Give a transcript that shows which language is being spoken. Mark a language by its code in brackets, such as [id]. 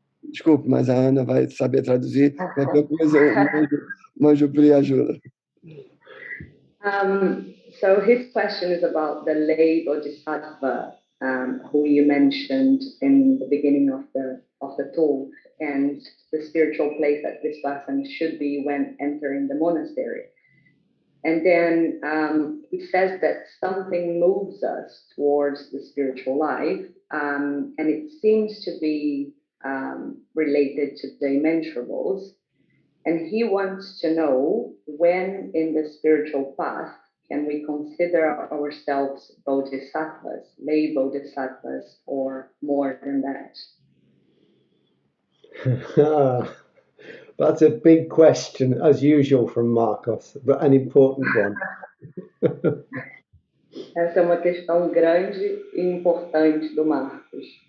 [pt] Desculpe, mas a Ana vai saber traduzir, qualquer coisa, Majupri ajuda. [en] So his question is about the lay bodhisattva, who you mentioned in the beginning of the talk, and the spiritual place that this person should be when entering the monastery. And then he says that something moves us towards the spiritual life, and it seems to be related to the immeasurables. And he wants to know when in the spiritual path can we consider ourselves bodhisattvas, lay bodhisattvas, or more than that? That's a big question, as usual, from Marcos, but an important one. [pt] Essa é uma questão grande e importante do Marcos.